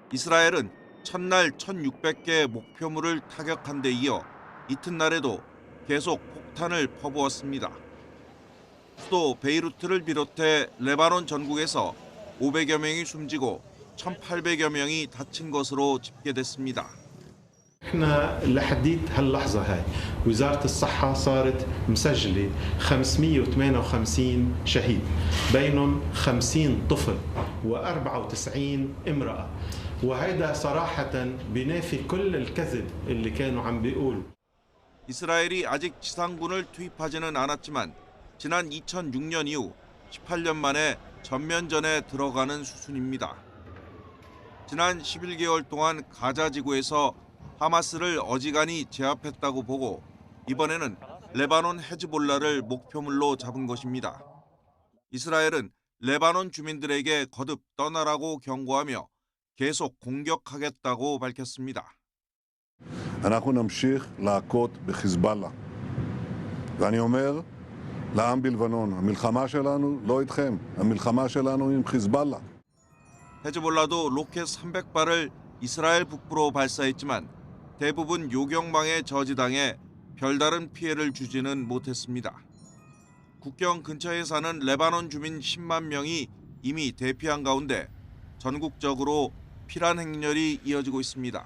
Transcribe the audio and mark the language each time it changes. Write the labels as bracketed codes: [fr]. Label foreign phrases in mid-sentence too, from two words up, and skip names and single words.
[ko] 이스라엘은 첫날 1,600개 목표물을 타격한 데 이어 이튿날에도 계속 폭탄을 퍼부었습니다. 수도 베이루트를 비롯해 레바논 전국에서 500여 명이 숨지고 1,800여 명이 다친 것으로 집계됐습니다. [ar] احنا لحديت هاللحظه هاي وزاره الصحه صارت مسجله 558 شهيد بينهم 50 طفل و94 امراه وهيدا صراحه بينافي كل الكذب اللي كانوا عم بيقولوا. [ko] 이스라엘이 아직 지상군을 투입하지는 않았지만 지난 2006년 이후 18년 만에 전면전에 들어가는 수순입니다. 지난 11개월 동안 가자 지구에서 하마스를 어지간히 제압했다고 보고 이번에는 레바논 헤즈볼라를 목표물로 잡은 것입니다. 이스라엘은 레바논 주민들에게 거듭 떠나라고 경고하며 계속 공격하겠다고 밝혔습니다. [he] אנחנו נמשיך להכות בחיזבאללה. ואני אומר לעם בלבנון, המלחמה שלנו לא איתכם, המלחמה שלנו עם חיזבאללה. [ko] 헤즈볼라도 로켓 300발을 이스라엘 북부로 발사했지만 대부분 요격망에 저지당해 별다른 피해를 주지는 못했습니다. 국경 근처에 사는 레바논 주민 10만 명이 이미 대피한 가운데 전국적으로 피란 행렬이 이어지고 있습니다.